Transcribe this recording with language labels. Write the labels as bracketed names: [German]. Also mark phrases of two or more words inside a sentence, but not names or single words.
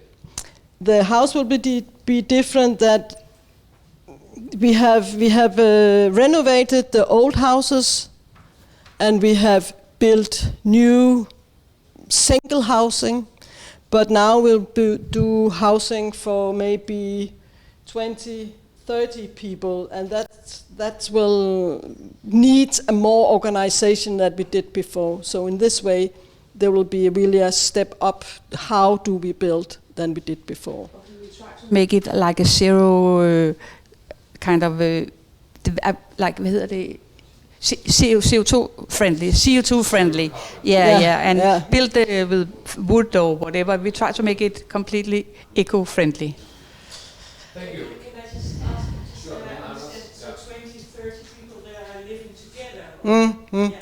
[English] The house will be different that we have renovated the old houses, and we have built new single housing, but now we'll do housing for maybe 20, 30 people, and that will need a more organization than we did before. So in this way, there will be really a step up. How do we build than we did before? Make it like a zero kind of like [Danish] hvad hedder det? [English] CO2 friendly. Yeah. Build with wood or whatever. We try to make it completely eco-friendly. Thank you. Can I just ask, so 20, 30 people that are living together?